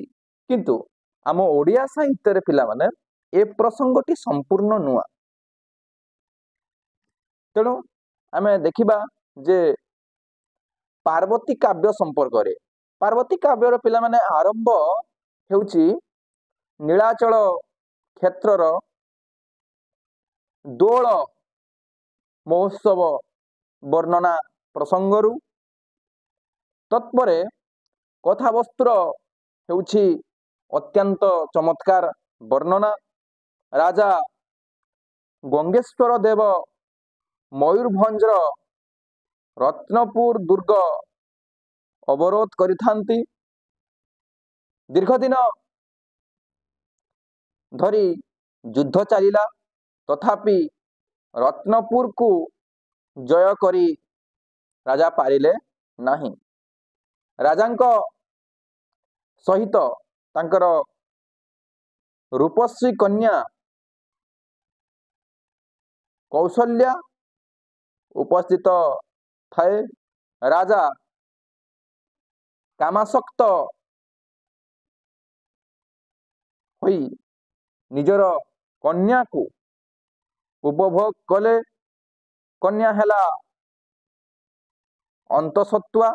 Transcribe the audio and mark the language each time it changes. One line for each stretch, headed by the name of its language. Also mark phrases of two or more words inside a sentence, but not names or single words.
Odia: କିନ୍ତୁ ଆମ ଓଡ଼ିଆ ସାହିତ୍ୟ ରେ ପିଲା ମାନେ ଏ ପ୍ରସଙ୍ଗଟି ସମ୍ପୂର୍ଣ୍ଣ ନୂଆ। ତେଣୁ ଆମେ ଦେଖିବା ଯେ ପାର୍ବତୀ କାବ୍ୟ ସମ୍ପର୍କ ରେ ପାର୍ବତୀ କାବ୍ୟର ପିଲା ମାନେ ଆରମ୍ଭ ହେଉଛି ନୀଳାଚଳ କ୍ଷେତ୍ରର ଦୋଳ ମହୋତ୍ସବ ବର୍ଣ୍ଣନା ପ୍ରସଙ୍ଗରୁ ତତ୍ପରେ କଥାବସ୍ତ୍ର ହେଉଛି ଅତ୍ୟନ୍ତ ଚମତ୍କାର ବର୍ଣ୍ଣନା। ରାଜା ଗଙ୍ଗେଶ୍ୱର ଦେବ ମୟୂରଭଞ୍ଜର ରତ୍ନପୁର ଦୁର୍ଗ ଅବରୋଧ କରିଥାନ୍ତି। ଦୀର୍ଘ ଦିନ ଧରି ଯୁଦ୍ଧ ଚାଲିଲା ତଥାପି ରତ୍ନପୁର କୁ ଜୟ କରି ରାଜା ପାରିଲେ ନାହିଁ। ରାଜାଙ୍କ ସହିତ ତାଙ୍କର ରୂପଶ୍ରୀ କନ୍ୟା କୌଶଲ୍ୟା ଉପସ୍ଥିତ ଥାଏ। ରାଜା କାମାସକ୍ତ ହୋଇ ନିଜର କନ୍ୟାକୁ ଉପଭୋଗ କଲେ। କନ୍ୟା ହେଲା ଅନ୍ତଃସତ୍ତ୍ୱା।